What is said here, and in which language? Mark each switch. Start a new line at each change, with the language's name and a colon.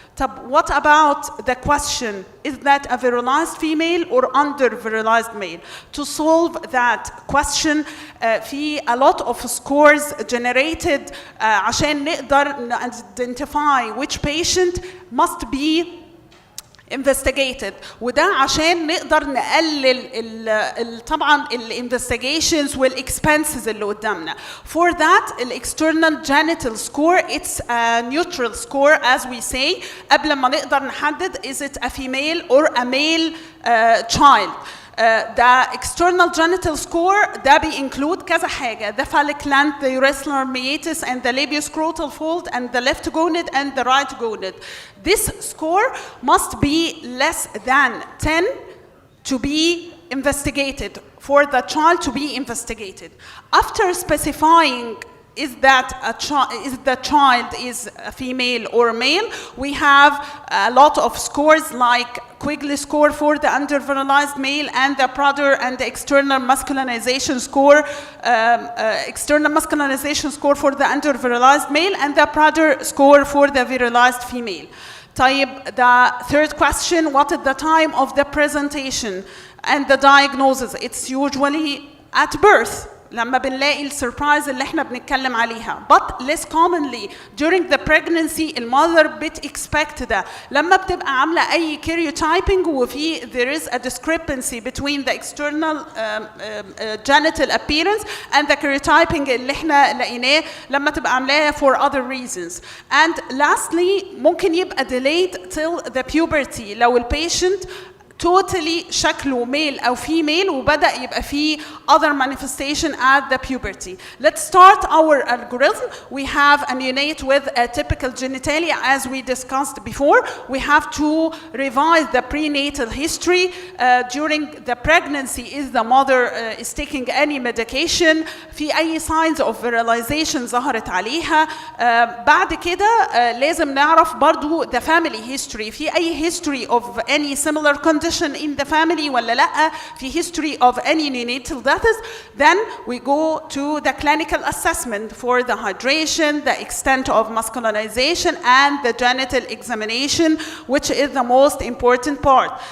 Arabic: طب
English: what about the question, is that a virilized female or under virilized male? To solve that question
Arabic: في
English: a lot of scores generated
Arabic: عشان نقدر
English: identify which patient must be investigated.
Arabic: وده عشان نقدر نقلل طبعا investigations والexpenses اللي قدامنا.
English: For that, external genital score, it's a neutral score as we say.
Arabic: قبل ما نقدر نحدد
English: is it a female or a male child. The external genital score
Arabic: ده
English: include
Arabic: كذا حاجة.
English: The phallic length, the urethral meatus, and the labioscrotal fold, and the left gonad and the right gonad. This score must be less than 10 to be investigated, for the child to be investigated. After specifying is that the child is a female or male, we have a lot of scores like Quigley score for the under virilized male and the Prader and the external masculinization score, external masculinization score for the under virilized male and the Prader score for the virilized female.
Arabic: طيب,
English: the third question, what is the time of the presentation and the diagnosis? It's usually at birth.
Arabic: لما بنلاقي السربرايز اللي احنا بنتكلم عليها.
English: But less commonly during the pregnancy المother expect
Arabic: ده. لما بتبقى عاملة أي
English: karyotyping
Arabic: وفي
English: there is a discrepancy between the external genital appearance and the karyotyping
Arabic: اللي احنا لقيناه لما تبقى عاملاها
English: for other reasons. And lastly
Arabic: ممكن يبقى
English: delayed till the puberty
Arabic: لو البيشنت
English: totally
Arabic: شكله
English: male
Arabic: أو
English: female
Arabic: وبدأ يبقى فيه
English: other manifestation at the puberty. Let's start our algorithm. We have a neonate with a typical genitalia as we discussed before. We have to revise the prenatal history. During the pregnancy, is the mother is taking any medication?
Arabic: في أي
English: signs of virilization
Arabic: ظهرت عليها؟ بعد كده لازم نعرف برضو
English: the family history.
Arabic: في أي
English: history of any similar condition in the family
Arabic: ولا لأ؟ في
English: history of any neonatal deaths? Then we go to the clinical assessment for the hydration, the extent of masculinization, and the genital examination, which is the most important part.